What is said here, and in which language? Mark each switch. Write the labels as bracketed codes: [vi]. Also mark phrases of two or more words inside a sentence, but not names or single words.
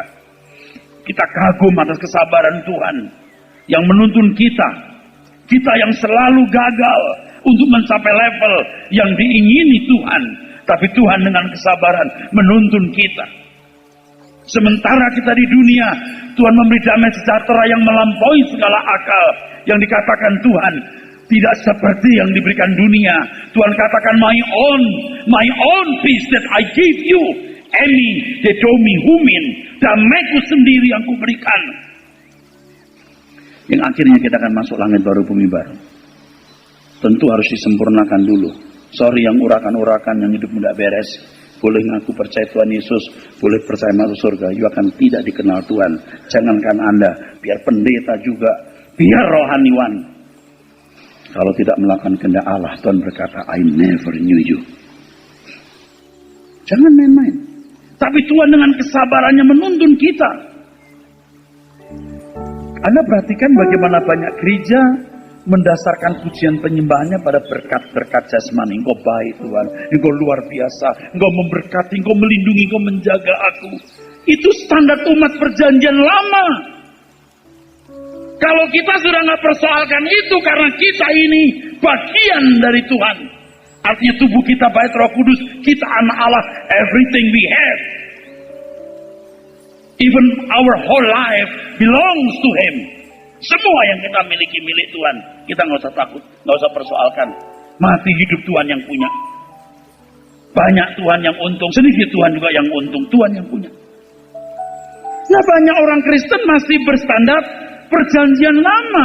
[id] Kita kagum atas kesabaran Tuhan yang menuntun kita yang selalu gagal untuk mencapai level yang diingini Tuhan. Tapi Tuhan dengan kesabaran menuntun kita. Sementara kita di dunia, Tuhan memberi damai sejahtera yang melampaui segala akal. Yang dikatakan Tuhan tidak seperti yang diberikan dunia. Tuhan katakan, [en] my own peace that I give you, [el] ἐμὴν δίδωμι ὑμῖν, [id] damaiku sendiri yang kuberikan. Yang akhirnya kita akan masuk langit baru, bumi baru. Tentu harus disempurnakan dulu. Sorry yang urakan-urakan, yang hidup tidak beres. Boleh ngaku percaya Tuhan Yesus, boleh percaya masuk surga, you akan tidak dikenal Tuhan. Jangankan Anda, biar pendeta juga, biar rohaniwan. Kalau tidak melakukan kehendak Allah, Tuhan berkata, [en] I never knew you. [id] Jangan main-main. Tapi Tuhan dengan kesabarannya menuntun kita. Anda perhatikan bagaimana banyak gereja mendasarkan pujian penyembahannya pada berkat-berkat jasmani. Engkau baik Tuhan, Engkau luar biasa, Engkau memberkati, Engkau melindungi, Engkau menjaga aku. Itu standar umat perjanjian lama. Kalau kita sudah nggak persoalkan itu karena kita ini bagian dari Tuhan. Artinya tubuh kita bait Roh Kudus, kita anak Allah, [en] everything we have. Even our whole life belongs to Him. [id] Semua yang kita miliki milik Tuhan. Kita nggak usah takut, nggak usah persoalkan. Mati hidup Tuhan yang punya. Banyak Tuhan yang untung, sedikit Tuhan juga yang untung. Tuhan yang punya. Nah, banyak orang Kristen masih berstandar perjanjian lama.